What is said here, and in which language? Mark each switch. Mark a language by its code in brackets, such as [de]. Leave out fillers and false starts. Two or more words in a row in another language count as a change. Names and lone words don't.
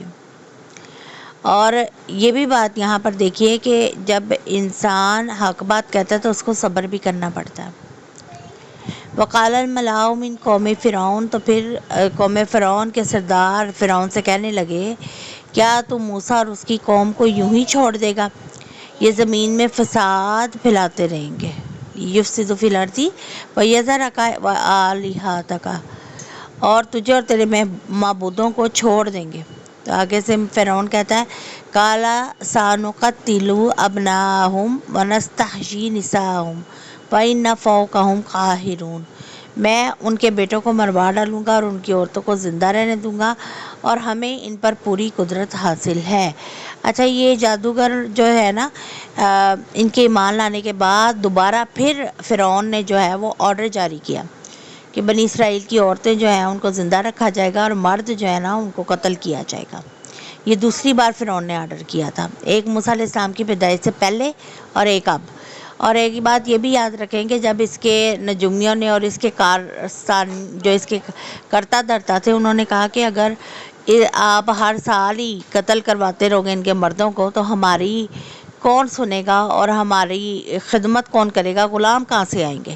[ur] اور یہ بھی بات یہاں پر دیکھیے کہ جب انسان حق بات کہتا ہے تو اس کو صبر بھی کرنا پڑتا ہے. [ar] وقال الملأ من قوم فرعون, [ur] تو پھر قوم فرعون کے سردار فرعون سے کہنے لگے کیا تو موسیٰ اور اس کی قوم کو یوں ہی چھوڑ دے گا? یہ زمین میں فساد پھیلاتے رہیں گے. [ar] يفسدوا في الأرض ويذرك وآلهتك, [ur] اور تجھے اور تیرے معبودوں کو چھوڑ دیں گے. تو آگے سے فرعون کہتا ہے [ar] قال سنقتل أبناءهم ونستحيي نساءهم وإنا فوقهم قاهرون. [ur] میں ان کے بیٹوں کو مروا ڈالوں گا اور ان کی عورتوں کو زندہ رہنے دوں گا اور ہمیں ان پر پوری قدرت حاصل ہے. اچھا، یہ جادوگر جو ہے نا، ان کے ایمان لانے کے بعد دوبارہ پھر فرعون نے جو ہے وہ آرڈر جاری کیا کہ بنی اسرائیل کی عورتیں جو ہیں ان کو زندہ رکھا جائے گا اور مرد جو ہے نا ان کو قتل کیا جائے گا۔ یہ دوسری بار فرعون نے آرڈر کیا تھا، ایک موسیٰ علیہ السلام کی پیدائش سے پہلے اور ایک اب۔ اور ایک بات یہ بھی یاد رکھیں کہ جب اس کے نجومیوں نے اور اس کے کارستان جو اس کے کرتا دھرتا تھے، انہوں نے کہا کہ اگر آپ ہر سال ہی قتل کرواتے رہو گے ان کے مردوں کو تو ہماری کون سنے گا اور ہماری خدمت کون کرے گا، غلام کہاں سے آئیں گے؟